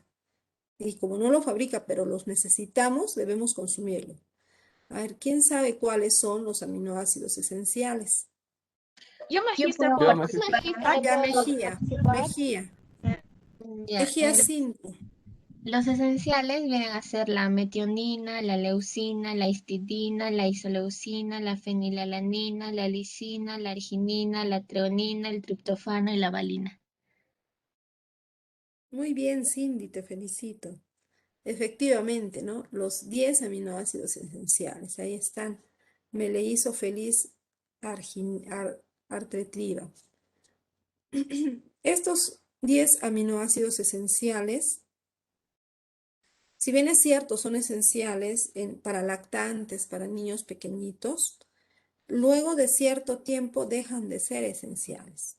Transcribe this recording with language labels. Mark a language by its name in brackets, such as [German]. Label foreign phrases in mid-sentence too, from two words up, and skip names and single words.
[Spanish] Y como no lo fabrica, pero los necesitamos, debemos consumirlo. A ver, ¿quién sabe cuáles son los aminoácidos esenciales? Yo Magíster, Ya, ¿puedo Magister. participar? Ya, Mejía, Mejía, Ya, Mejía 5. los esenciales vienen a ser la metionina, la leucina, la histidina, la isoleucina, la fenilalanina, la lisina, la arginina, la treonina, el triptofano y la valina. Muy bien, Cindy, te felicito. Efectivamente, ¿no? Los 10 aminoácidos esenciales, ahí están. Me le hizo feliz Artretriva. Estos 10 aminoácidos esenciales, si bien es cierto, son esenciales para lactantes, para niños pequeñitos, luego de cierto tiempo dejan de ser esenciales.